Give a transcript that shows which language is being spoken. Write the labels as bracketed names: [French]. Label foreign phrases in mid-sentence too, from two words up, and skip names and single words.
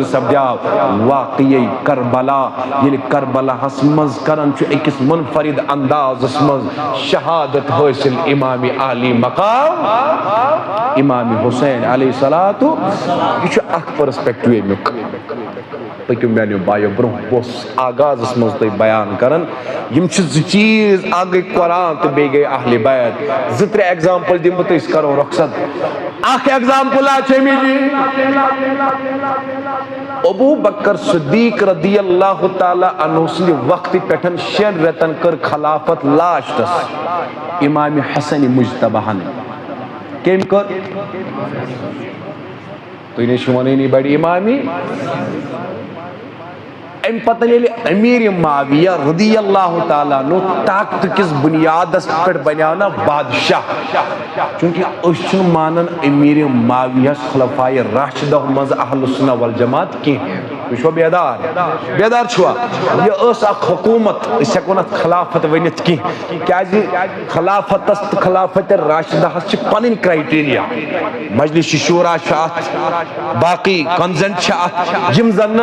[Kashmiri] سپدیو واقعی کربلا ییٚلہِ کربلاہس منٛز کران چھُ أکِس منفرد اندازس منٛز شہادت حٲصِل امام عالی مقام امام حسین علیہ الصلوۃ یہِ چھُ اکھ پٔرسپیکٹو امیُک پٔکِو میانیو بایو برونٛہہ بہٕ اوسُس آغازس منٛز تۄہہِ بیان کران یم چھِ 2 چیٖز اکھ گٔے قرآن تہٕ بیٚیہِ گٔے اہلِ بیت 2-3 ایگزامپل دِمہٕ بہٕ تہٕ أسۍ کرو رۄخصت اکھ ایگزامپل چھِ أمِچ ابو بکر صدیق [Arabic] رضی اللہ تعالیٰ عنہ [Kashmiri] سٕنٛدِ وقتہٕ پٮ۪ٹھ 6 رٮ۪تن کٔر خلافت لاسٹس امام حسن مجتباہن کٔمۍ کٔر تُہۍ نَے چھِو وَنٲنی بڑِ امامی امہِ پتہٕ ییٚلہِ امیر معاویہ [Arabic] رضی اللہ تعالیٰ عنہ [Kashmiri] طاقتہٕ کِس بُنیادس پٮ۪ٹھ بنیو نا بادشاہ چوٗنٛکہِ أسۍ چھِنہٕ مانان امیر معاویہس خلفائے راشدہ منٛز اہل سنہ والجماعت کینٛہہ تُہۍ چھُوا بیدار چھُوا یہِ ٲس اکھ حکوٗمت أسۍ ہٮ۪کو نہٕ اتھ خلافت ؤنِتھ کینٛہہ کیٛازِ خلافتس تہٕ خلافت راشدہس چھِ پنٕنۍ کرایٹیریا مجلس شورا چھُ اتھ باقٕے کنزنٹ چھِ اتھ یِم زن